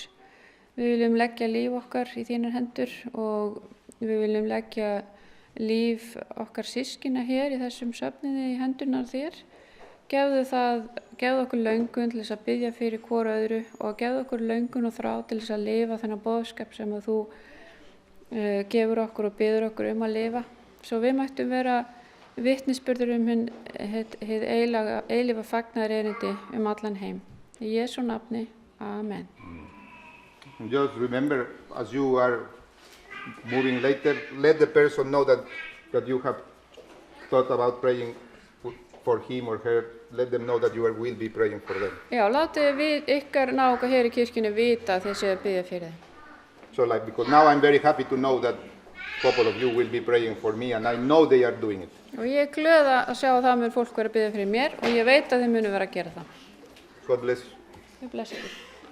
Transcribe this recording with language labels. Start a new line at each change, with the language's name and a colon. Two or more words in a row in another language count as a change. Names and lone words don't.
Icelandic: Við viljum leggja líf okkar í þínar hendur og við viljum leggja líf okkar systkina hér í þessum söfniði í hendurnar þér gefðu okkur löngun til þess að biðja fyrir hvoru öðru og gefðu okkur löngun og þrá til þess að lifa þennan boðskap sem að þú gefur okkur og biður okkur að lifa. Svo við mættum vera vitnisburður hið eilífa fagnaðarerindi allan heim. Í Jesú nafni, amen.
English: Just remember, as you are moving later, let the person know that you have thought about praying for him or her. Let them know that you will be praying for them.
Icelandic: Já, látið ykkar náunga hér í kirkjunni vita að þið séu að biðja fyrir þeim.
English: So because now I'm very happy to know that a couple of you will be praying for me and I know they are doing it.
Icelandic: Og ég glöð að sjá að það mun fólk vera að biðja fyrir mér og ég veit að þið munu vera að gera það.
English: God bless you. God bless you.